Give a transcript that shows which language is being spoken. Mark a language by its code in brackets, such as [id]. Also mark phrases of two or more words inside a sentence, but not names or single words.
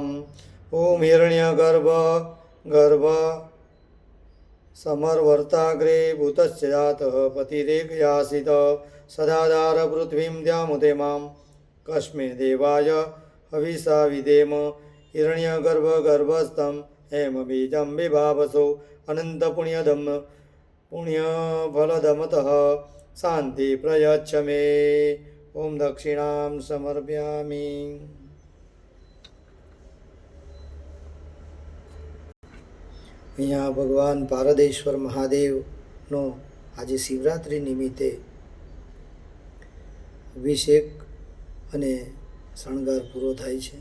[sa] ॐ हिरण्यगर्भ गर्भ समर्वर्ताग्रे भूतस्य जातः पतिरेकयासित सदाधार पृथ्वीं द्यामुते मां कस्मै देवाय हविषा विधेम। हिरण्यगर्भगर्भस्थं हेमबीजं विभावसो अनन्तपुण्यदं पुण्यफलदमतः शान्ति प्रयच्छ मे। ॐ दक्षिणां समर्पयामि। [gu] અહીંયા ભગવાન પારદેશ્વર મહાદેવનો આજે શિવરાત્રિ નિમિત્તે અભિષેક અને શણગાર પૂરો થાય છે.